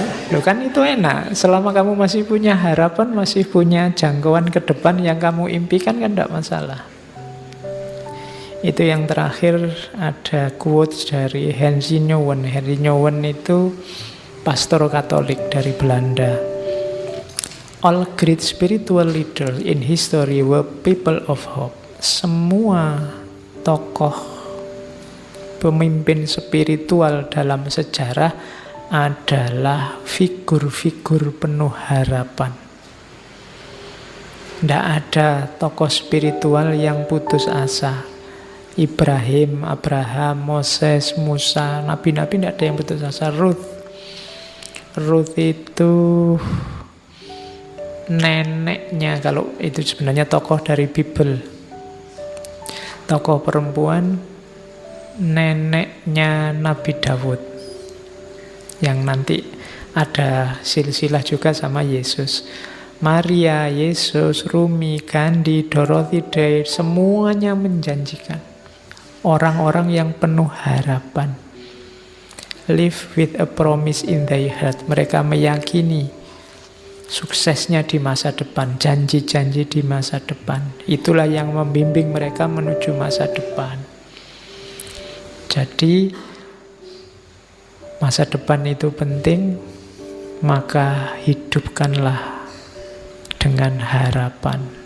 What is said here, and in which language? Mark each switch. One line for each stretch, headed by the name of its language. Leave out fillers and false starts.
Indonesian: Loh kan itu enak, selama kamu masih punya harapan, masih punya jangkauan ke depan yang kamu impikan, kan tidak masalah. Itu yang terakhir, ada quotes dari Henry Nouwen. Henry Nouwen itu pastor Katolik dari Belanda.
English: All great spiritual leaders in history were people of hope.
Indonesian: Semua tokoh pemimpin spiritual dalam sejarah adalah figur-figur penuh harapan. Tidak ada tokoh spiritual yang putus asa. Ibrahim, Abraham, Moses, Musa, nabi-nabi tidak ada yang putus asa. Ruth itu neneknya, kalau itu sebenarnya tokoh dari Bible. Tokoh perempuan, neneknya Nabi Daud. Yang nanti ada silsilah juga sama Yesus. Maria, Yesus, Rumi, Gandhi, Dorothy Day, semuanya menjanjikan. Orang-orang yang penuh harapan.
English: Live with a promise in their heart.
Indonesian: Mereka meyakini suksesnya di masa depan, janji-janji di masa depan. Itulah yang membimbing mereka menuju masa depan. Jadi masa depan itu penting, maka hidupkanlah dengan harapan.